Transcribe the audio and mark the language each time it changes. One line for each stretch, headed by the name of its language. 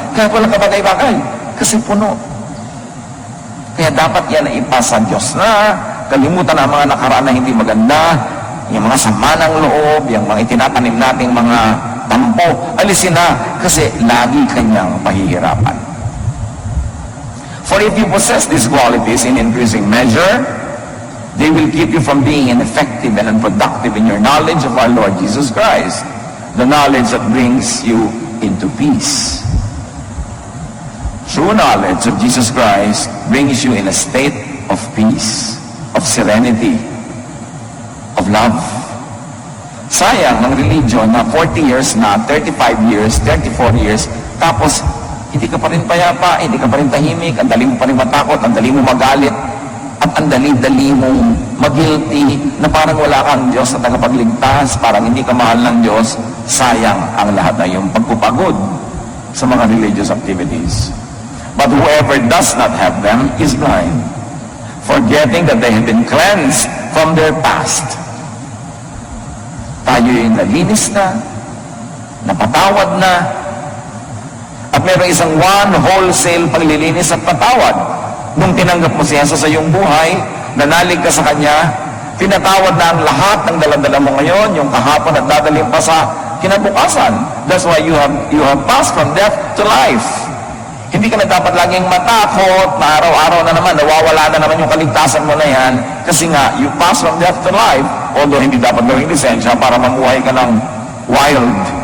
Filipino: Kahit walang kabagay-bagay. Kasi puno. Kaya dapat yan na ipasa Diyos na, kalimutan ang mga nakaraan na hindi maganda, yung mga sama ng loob, yung mga itinatanim nating mga tampo, alisin na, kasi lagi kanyang pahihirapan.
English: For if you possess these qualities in increasing measure, they will keep you from being ineffective and unproductive in your knowledge of our Lord Jesus Christ, the knowledge that brings you into peace. True knowledge of Jesus Christ brings you in a state of peace, of serenity, of love.
Filipino: Sayang ng religion na 40 years na, 35 years, 34 years, tapos hindi ka pa rin payapa, hindi ka pa rin tahimik, ang dali mo pa rin matakot, ang dali mo magalit, at ang dali-dali mong mag-guilty na parang wala kang Diyos na tagapagligtas, parang hindi ka mahal ng Diyos. Sayang ang lahat na yung pagpupagod sa mga
English: religious activities. But whoever does not have them is blind, forgetting that they have been cleansed from their past.
Filipino: Tayo yung nalinis na, napatawad na, at mayroong isang
English: one wholesale
Filipino: paglilinis at patawad. Nung tinanggap mo siya sa iyong buhay, nanalig ka sa Kanya, pinatawad na ang lahat ng daladala mo ngayon, yung kahapon at dadaling pa sa kinabukasan.
English: That's why you have passed from death to life.
Filipino: Hindi ka na dapat laging matakot na araw-araw na naman, nawawala na naman yung kaligtasan mo na yan, kasi nga,
English: you pass from death to life,
Filipino: although hindi dapat gawing lisensya para mamuhay ka ng wild.